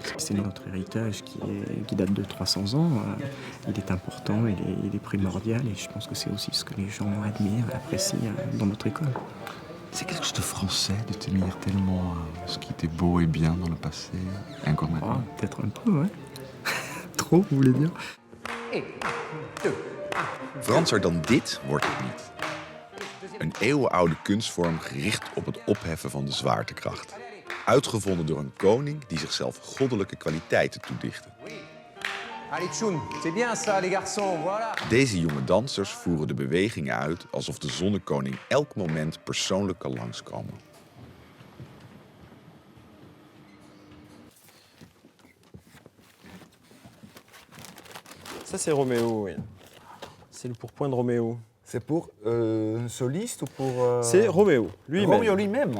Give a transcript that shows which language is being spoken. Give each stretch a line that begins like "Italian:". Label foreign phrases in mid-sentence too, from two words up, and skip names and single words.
French: C'est notre héritage qui date de 300 ans. Il est important, il est primordial, et je pense que c'est aussi ce que les gens admirent et apprécient dans notre école. C'est quelque chose de français de tenir tellement ce qui était beau et bien dans le passé, et encore maintenant. Peut-être un peu, ouais. Trop, vous voulez dire? Et 2.
Dutch: Franser dan dit wordt het niet. Een eeuwenoude kunstvorm gericht op het opheffen van de zwaartekracht. Uitgevonden door een koning die zichzelf goddelijke kwaliteiten toedichtte.
French: Allez, Tchoun, c'est bien ça, les garçons, voilà.
Dutch: Deze jonge dansers voeren de bewegingen uit alsof de zonnekoning elk moment persoonlijk kan langskomen.
French: Ça, c'est Roméo, oui. C'est le pourpoint de Roméo. C'est pour un soliste ou pour... C'est Roméo, lui-même. Roméo lui-même.